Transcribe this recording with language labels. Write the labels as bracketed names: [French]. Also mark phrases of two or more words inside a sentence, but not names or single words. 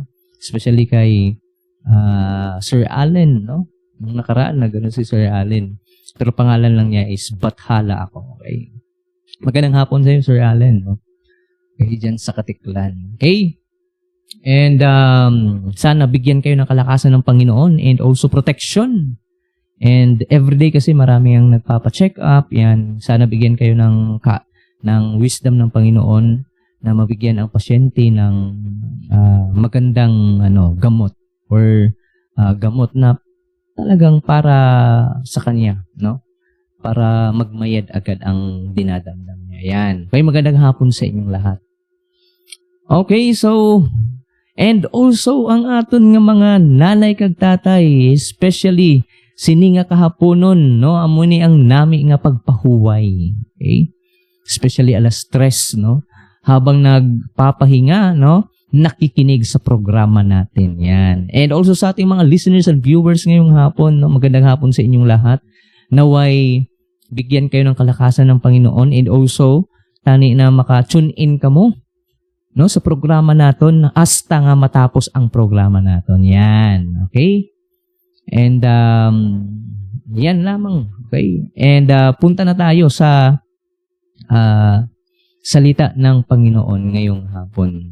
[Filipino] Especially kay Sir Allen, no? Nung nakaraan na gano'n si Sir Allen. Pero pangalan lang niya is Bathala ako. Okay? Magandang hapon sa iyo, Sir Allen. No? Okay, dyan sa Katiklan. Okay? And sana bigyan kayo ng kalakasan ng Panginoon [English] and also protection. [Filipino] And everyday kasi marami ang nagpapa-check up. Yan. Sana bigyan kayo ng wisdom ng Panginoon na mabigyan ang pasyente ng magandang gamot or gamot na talagang para sa kanya, no? Para magmayad agad ang dinadamdam niya. Yan. Okay, magandang hapon sa inyong lahat. [English] Okay, so, and also, [Hiligaynon] ang aton nga mga nanay kag tatay, especially, sini nga kahaponon, no? Amuni ang nami nga pagpahuway. [Filipino] Okay? Especially alas 3, no? Habang nagpapahinga, no? Nakikinig sa programa natin. Yan. And also sa ating mga [English] listeners and viewers [Filipino] ngayong hapon, no? Magandang hapon sa inyong lahat. Naway bigyan kayo ng kalakasan ng Panginoon [English] and also [Hiligaynon] tani na maka-tune in ka mo, [Filipino] no, sa programa natin hasta nga matapos ang programa natin. Yan. Okay? And yan lamang. Okay? And punta na tayo sa salita ng Panginoon ngayong hapon.